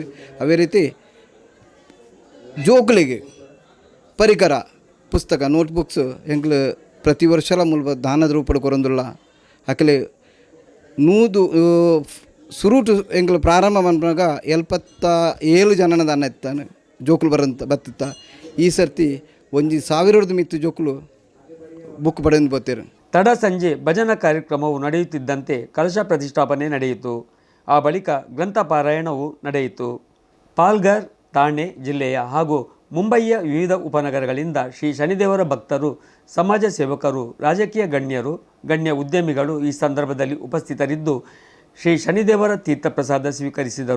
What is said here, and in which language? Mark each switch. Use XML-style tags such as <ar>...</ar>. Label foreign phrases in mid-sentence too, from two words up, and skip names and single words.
<tcy>ಅವೇ ರೀತಿ ಜೋಕುಲಿಗೆ ಪರಿಕರ ಪುಸ್ತಕ ನೋಟ್ಬುಕ್ಸ್ ಎಂಗ್ಲು ಪ್ರತಿ ವರ್ಷಲ ಮುಲ್ಪ ದಾನದ ರೂಪಡು ಕೊರೊಂದುಲ್ಲ ಅಕಲೆ ನೂದು ಸುರುಟು ಎಂಗ್ಲು ಪ್ರಾರಂಭ ಮನ್ಪಾಗ 77 ಜನನ ದಾನ ಎತ್ತಾನೆ ಜೋಕುಲು ಬತ್ತಿತ್ತ. ಈ ಸರ್ತಿ 1,000 ಮಿತ್ತು ಜೋಕುಲು ಬುಕ್ ಪಡೆದು ಬತ್ತೇರು.</tcy> <kn>ತಡ ಸಂಜೆ ಭಜನಾ ಕಾರ್ಯಕ್ರಮವು ನಡೆಯುತ್ತಿದ್ದಂತೆ ಕಲಶ ಪ್ರತಿಷ್ಠಾಪನೆ ನಡೆಯಿತು. ಆ ಬಳಿಕ ಗ್ರಂಥ ಪಾರಾಯಣವು ನಡೆಯಿತು. ಪಾಲ್ಘರ್, ಥಾಣೆ ಜಿಲ್ಲೆಯ ಹಾಗೂ ಮುಂಬಯಿಯ ವಿವಿಧ ಉಪನಗರಗಳಿಂದ ಶ್ರೀ ಶನಿದೇವರ ಭಕ್ತರು, ಸಮಾಜ ಸೇವಕರು, ರಾಜಕೀಯ ಗಣ್ಯರು, ಗಣ್ಯ ಉದ್ಯಮಿಗಳು ಈ ಸಂದರ್ಭದಲ್ಲಿ ಉಪಸ್ಥಿತರಿದ್ದು ಶ್ರೀ ಶನಿದೇವರ ತೀರ್ಥ ಪ್ರಸಾದ ಸ್ವೀಕರಿಸಿದರು.</kn>